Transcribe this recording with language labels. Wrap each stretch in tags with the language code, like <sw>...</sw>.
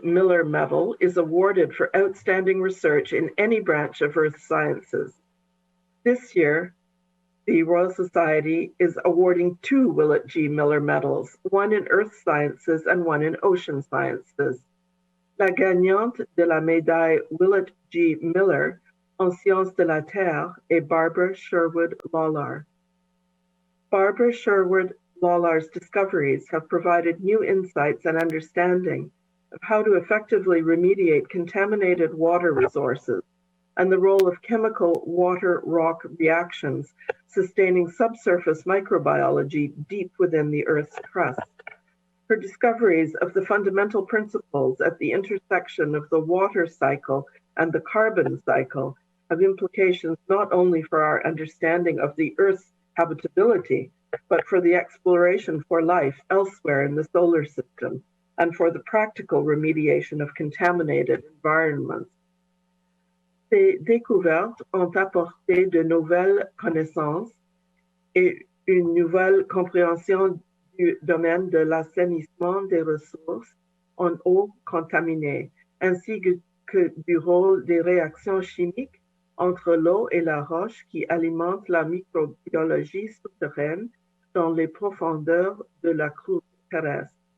<en>Miller Medal is awarded for outstanding research in any branch of earth sciences. This year, the Royal Society is awarding 2 Willett G. Miller Medals, one in earth sciences and one in ocean sciences.</en> <fr>La gagnante de la médaille Willett G. Miller en sciences de la Terre est Barbara Sherwood Lawlar.</fr> <en>Barbara Sherwood Lawlar's discoveries have provided new insights and understanding of how to effectively remediate contaminated water resources and the role of chemical water-rock reactions sustaining subsurface microbiology deep within the Earth's crust. Her discoveries of the fundamental principles at the intersection of the water cycle and the carbon cycle have implications not only for our understanding of the Earth's habitability, but for the exploration for life elsewhere in the solar system and for the practical remediation of contaminated environments.</en> <fr>Ces découvertes ont apporté de nouvelles connaissances et une nouvelle compréhension du domaine de l'assainissement des ressources en eau contaminée, ainsi que du rôle des réactions chimiques entre l'eau et la roche qui alimentent la microbiologie souterraine dans les profondeurs de la croûte terrestre.</fr>